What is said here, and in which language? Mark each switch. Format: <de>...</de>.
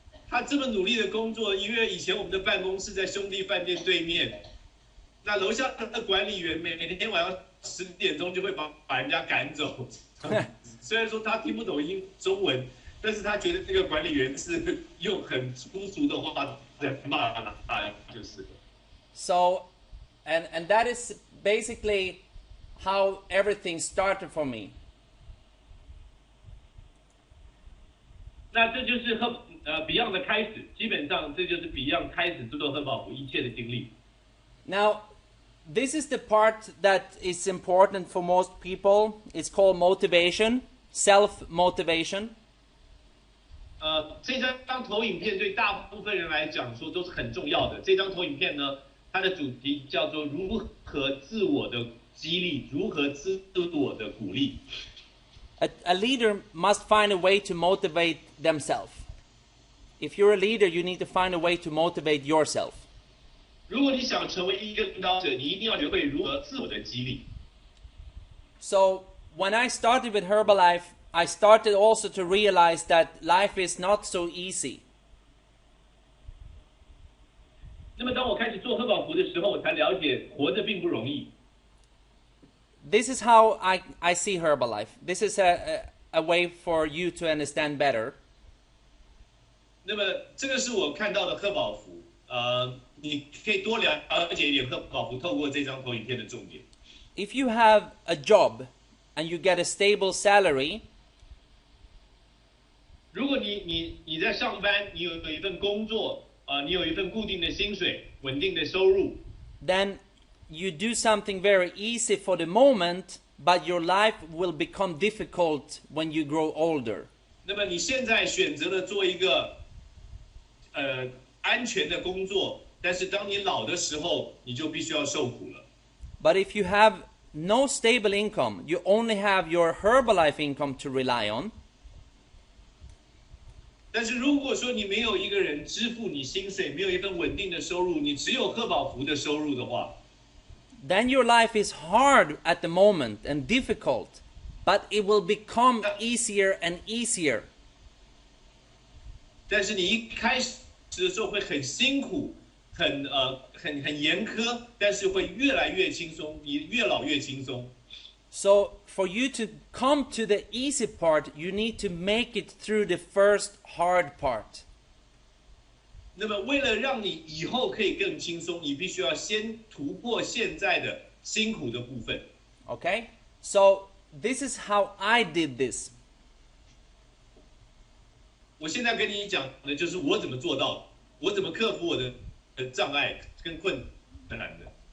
<zh>他这么努力的工作，因为以前我们的办公室在兄弟饭店对面，那楼下的管理员每天晚上10点钟就会把人家赶走。虽然说他听不懂中文，但是他觉得这个管理员是用很粗俗的话在骂他，就是。</zh> <en>So, and that is basically how everything started for me.</en> <zh>那这就是Beyond 的开始，基本上这就是 Beyond 开始做贺宝福一切的经历。</zh> <en>Now, this is the part that is important for most people. It's called motivation, self-motivation.</en> <zh>这张投影片对大部分人来讲说都是很重要的。这张投影片呢，它的主题叫做如何自我的激励，如何自我的鼓励。</zh> <en>A leader must find a way to motivate themselves. If you're a leader, you need to find a way to motivate yourself.</en> <zh>如果你想成为一个领导者，你一定要学会如何自我的激励。</zh> <en>So when I started with Herbalife, I started also to realize that life is not so easy.</en> <zh>那么当我开始做贺宝福的时候，我才了解活着并不容易。</zh> <en>This is how I see Herbalife. This is a way for you to understand better.</en> <zh>那么这个是我看到的贺宝福，你可以多了解一点贺宝福透过这张投影片的重点。</zh> <en>If you have a job and you get a stable salary,</en> <zh>如果你在上班，你有一份工作，你有一份固定的薪水，稳定的收入，</zh> <en>then you do something very easy for the moment, but your life will become difficult when you grow older.</en> <zh>那么你现在选择了做一个安全的工作，但是当你老的时候，你就必须要受苦了。</zh> <en>But if you have no stable income, you only have your Herbalife income to rely on.</en> <zh>但是如果说你没有一个人支付你薪水，没有一份稳定的收入，你只有贺宝福的收入的话，</zh> <en>then your life is hard at the moment and difficult, but it will become easier and easier.</en> <zh>但是你一开始的时候会很辛苦，很严苛，但是会越来越轻松，你越老越轻松。</zh> <en>So for you to come to the easy part, you need to make it through the first hard part.</en> <zh>那么为了让你以后可以更轻松，你必须要先突破现在的辛苦的部分。</zh> <en>Okay? So this is how I did this.</en> <zh>我现在跟你讲的就是我怎么做到的，我怎么克服我的障碍跟困难的。</zh>